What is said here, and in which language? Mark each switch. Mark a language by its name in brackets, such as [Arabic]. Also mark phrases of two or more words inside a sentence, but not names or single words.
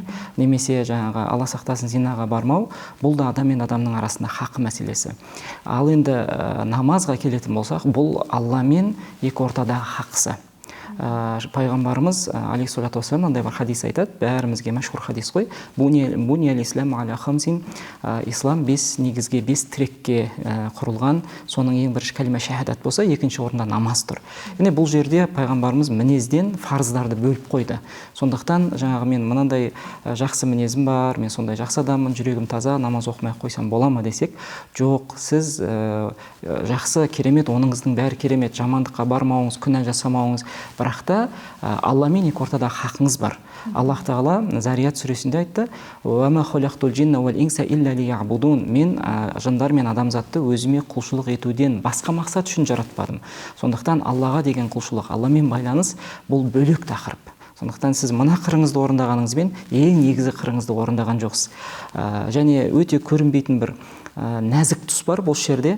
[Kazakh] Немесе жаңағы Алла сақтасын зинаға бармау, бұл да адам мен адамның арасында хақы мәселесі. Ал енді намазға келетін болсақ, бұл Алла мен екі ортадағы хақысы. Пайғамбарымыз [Arabic] عليه الصلاة والسلام [Kazakh] мынандай бір хадис айтады, бәрімізге мәшһүр хадис қой. [Arabic] بني الإسلام على خمس, [Kazakh] ислам 5 негізге, 5 тірекке құрылған. Соның ең бірінші кәлима шахадат болса, екінші орында намаз тұр. Яғни бұл жерде пайғамбарымыз мінезден фарыздарды бөліп қойды. Сондықтан жаңағы мен мынандай жақсы мінезім бар, мен сондай жақсы адаммын, жүрегім таза, намаз оқымай қойсам бола ма десек, жоқ, сіз жақсы, керемет, оныңыздың бәрі керемет, жамандыққа бармауыңыз, күнә жасамауыңыз, бірақ та Алла мен екі ортада хақыңыз бар. Аллах Тағала Зарият сүресінде айтты: [Arabic] "وما خلقت الجن والإنس إلا ليعبدون". [Kazakh] Мен жындар мен адамзатты өзіме құлшылық етуден басқа мақсат үшін жаратпадым. Сондықтан Аллаға деген құлшылық, Алламен байланыс бұл бөлек тақырып. Сондықтан сіз мына қырыңызды орындағаныңызбен ең негізгі қырыңызды орындаған жоқсыз. Және өте көрінбейтін бір нәзік тұс бар бұл жерде.